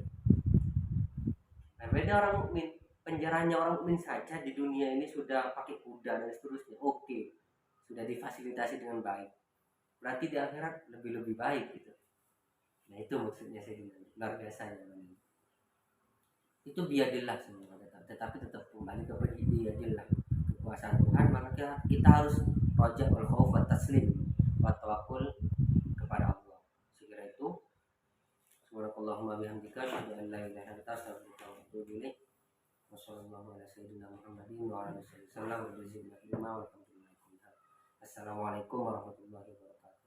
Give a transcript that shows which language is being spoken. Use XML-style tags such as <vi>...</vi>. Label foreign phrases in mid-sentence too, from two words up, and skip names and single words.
<id>Nah, beda orang mukmin, penjaranya orang mukmin saja di dunia ini sudah pakai kuda dan seterusnya, oke, sudah difasilitasi dengan baik. Berarti di akhirat lebih baik gitu. Nah itu maksudnya saya luar biasa ya. Itu biadillah semua, tetapi tetap kembali kepada biadillah, kekuasaan Tuhan. Maka kita harus</id> <ar>رجاء والخوف والتسليم والتوكل</ar> <id>kepada Allah. Sekira itu.</id> <ar>سبحانك اللهم وبحمدك أشهد أن لا إله إلا أنت أستغفرك وأتوب إليك. وصلى الله على سيدنا محمد وعلى آله وسلم وجزاكم الله خيرا. السلام عليكم ورحمة الله وبركاته.</ar>